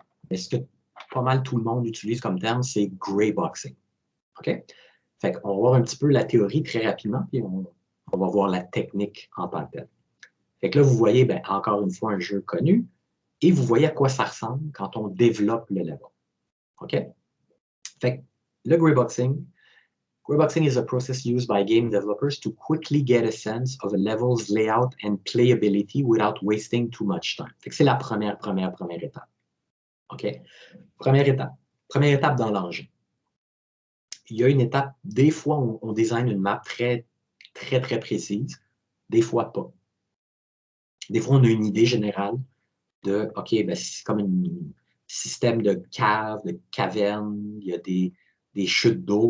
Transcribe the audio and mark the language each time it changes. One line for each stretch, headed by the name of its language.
French: Mais ce que pas mal tout le monde utilise comme terme, c'est grayboxing. OK? Fait qu'on va voir un petit peu la théorie très rapidement, puis on va voir la technique en tant que telle. Fait que là, vous voyez, ben, encore une fois, un jeu connu, et vous voyez à quoi ça ressemble quand on développe le level. OK? Fait que le
English: grayboxing is a process used by game developers to quickly get a sense of a level's layout and playability without wasting too much time.
French: Fait que c'est la première étape. OK? Première étape dans l'engin. Il y a une étape, des fois, on design une map très, très, très précise, des fois pas. Des fois, on a une idée générale de, OK, ben, c'est comme un système de cave, de caverne, il y a des chutes d'eau.